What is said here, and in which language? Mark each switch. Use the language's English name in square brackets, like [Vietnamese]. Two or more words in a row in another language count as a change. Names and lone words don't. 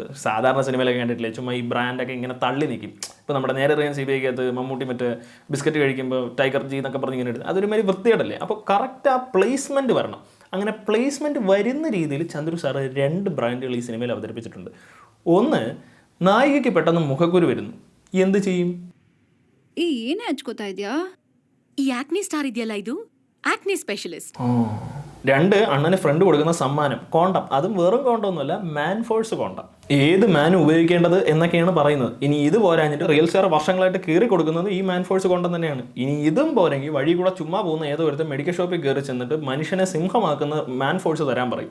[Malayalam] സാധാരണ സിനിമയിലൊക്കെ കണ്ടിട്ടില്ലേ, ചുമ്മാ ഈ ബ്രാൻഡൊക്കെ ഇങ്ങനെ തള്ളി നിൽക്കും. ഇപ്പോൾ നമ്മുടെ നേരെ അറിയാൻ CBIക്കകത്ത് മമ്മൂട്ടി മറ്റേ ബിസ്ക്കറ്റ് കഴിക്കുമ്പോൾ ടൈഗർ ജി എന്നൊക്കെ പറഞ്ഞ് ഇങ്ങനെ എടുത്ത് അതൊരുമാതിരി വൃത്തികേടല്ലേ. അപ്പോൾ കറക്റ്റ് ആ പ്ലേസ്മെൻറ്റ് വരണം. അങ്ങനെ പ്ലേസ്മെൻറ്റ് വരുന്ന രീതിയിൽ ചന്ദ്രു സാറ് 2 ബ്രാൻഡുകൾ ഈ സിനിമയിൽ അവതരിപ്പിച്ചിട്ടുണ്ട്. ഒന്ന്, നായികയ്ക്ക് പെട്ടെന്ന് മുഖക്കുരു വരുന്നു, എന്ത് ചെയ്യും? [Kannada] ಏನೇ ಹಚ್ಕೋತಾ ಇದೆಯಾ? ಈ ಆಕ್ನಿ ಸ್ಟಾರ್ ಇದೆಯಲ್ಲ, ಇದು [English] acne specialist. [Malayalam] 2, അണ്ണന് ഫ്രണ്ട് കൊടുക്കുന്ന സമ്മാനം കോണ്ടം. അതും വെറും കോണ്ടം ഒന്നുമല്ല, മാൻ ഫോഴ്സ് കോണ്ടം. ഏത് മാൻ ഉപയോഗിക്കേണ്ടത് എന്നൊക്കെയാണ് പറയുന്നത്. ഇനി ഇത് പോരാഞ്ഞിട്ട് റിയൽ സ്റ്റാർ വർഷങ്ങളായിട്ട് കയറി കൊടുക്കുന്നത് ഈ മാൻ ഫോഴ്സ് കോണ്ടം തന്നെയാണ്. ഇനി ഇതും പോരെങ്കിൽ വഴി കൂടെ ചുമ്മാ പോകുന്ന ഏതോ ഒരുത്തൻ മെഡിക്കൽ ഷോപ്പിൽ കയറി ചെന്നിട്ട് മനുഷ്യനെ സിംഹമാക്കുന്ന മാൻ ഫോഴ്സ് തരാൻ പറയും.